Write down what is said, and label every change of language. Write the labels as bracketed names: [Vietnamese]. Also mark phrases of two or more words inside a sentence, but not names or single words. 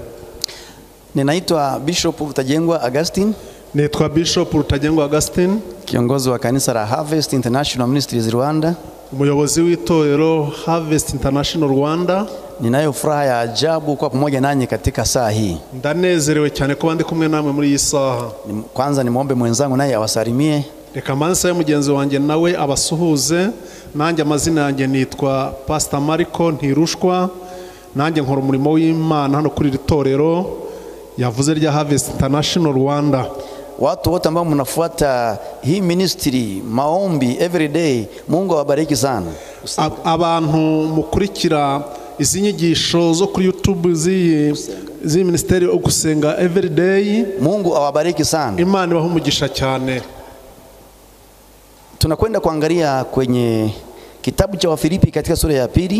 [Swahili] Ninaitwa Bishop Rutagengwa Augustine. Naitwa Bishop Rutagengwa Augustine, kiongozi wa kanisa la Harvest International Ministries Rwanda, [Kinyarwanda] umuyobozi w'itorero Harvest International Rwanda. [Swahili] Ninayo furaha ya ajabu kwa pamoja nanyi katika saa hii. [Kinyarwanda] Ndanezerewe cyane kuba ndi kumwe namwe muri iyi saha. [Swahili] Kwanza nimuombe mwenzangu naye awasalimie. [Kinyarwanda] Reka mansa y'umugenzi wanjye nawe abasuhuze. Nanjye amazina yanjye nitwa Pastor Mariko Ntirushwa, nanjye nkora umurimo w'Imana hano kuri itorero yavuze rya Harvest International Rwanda. [Swahili] Watu wote ambao mnafuata hii ministry maombi everyday, Mungu awabariki sana. [Kinyarwanda] Abantu mukurikira izi nyigisho zo kuri YouTube zi ministeri Gusenga Everyday, [Swahili] Mungu awabariki sana. [Kinyarwanda] Imana ibahe umugisha cyane. [Swahili] Tunakwenda kuangalia kwenye kitabu cha Wafilipi katika sura ya 2.